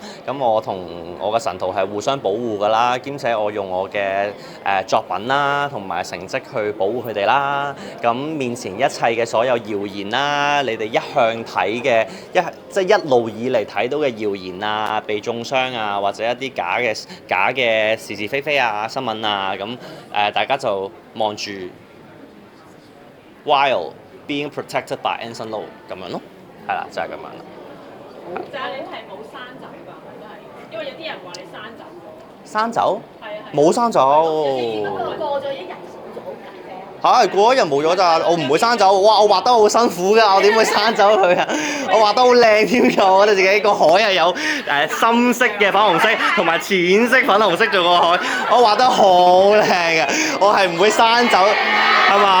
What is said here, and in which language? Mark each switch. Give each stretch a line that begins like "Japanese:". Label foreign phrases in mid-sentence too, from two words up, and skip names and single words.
Cantonese: 咁我同我嘅神徒係互相保護㗎啦，兼且我用我嘅作品啦同埋成績去保護佢哋啦。咁面前一切嘅所有謠言啦，你哋一向睇嘅即係一路以嚟睇到嘅謠言啊，被中傷啊，或者一啲假嘅是是非非啊新聞啊，咁大家就望住。
English: While being protected by Anson Lo
Cantonese: 咁樣咯，係啦，就係咁樣啦。就係你係冇生走㗎，都係，因為有啲人話你生走咗。生走？係啊。冇生走。過咗一日少咗㗎啫。過一日冇咗咋，我唔會生走。哇！我畫得好辛苦㗎，我點會生走佢啊？我畫得好靚添㗎，我覺得自己個海係有深色嘅粉紅色同埋淺色粉紅色做個海，我畫得好靚嘅，我係唔會生走，係嘛？